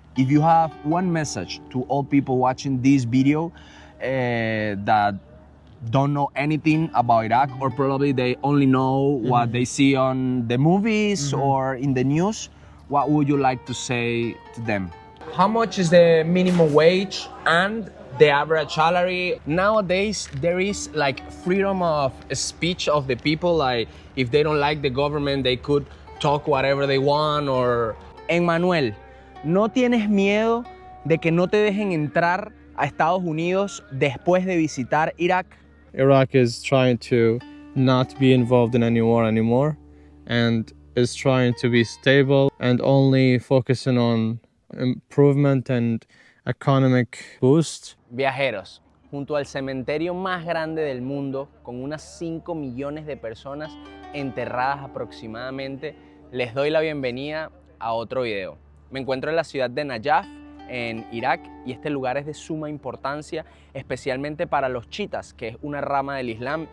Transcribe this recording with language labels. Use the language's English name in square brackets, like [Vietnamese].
[English] If you have one message to all people watching this video that don't know anything about Iraq, or probably they only know what they see on the movies or in the news, what would you like to say to them? How much is the minimum wage and the average salary? Nowadays, there is like freedom of speech of the people. Like if they don't like the government, they could talk whatever they want. [Spanish] Or Emmanuel, ¿no tienes miedo de que no te dejen entrar a Estados Unidos después de visitar Irak? [English] Iraq is trying to not be involved in any war anymore and is trying to be stable and only focusing on improvement and economic boost. [Spanish] Viajeros, junto al cementerio más grande del mundo, con unas 5 millones de personas enterradas aproximadamente, les doy la bienvenida a otro video. Me encuentro en la ciudad de Najaf, en Irak, y este lugar es de suma importancia, especialmente para los chiitas, que es una rama del Islam.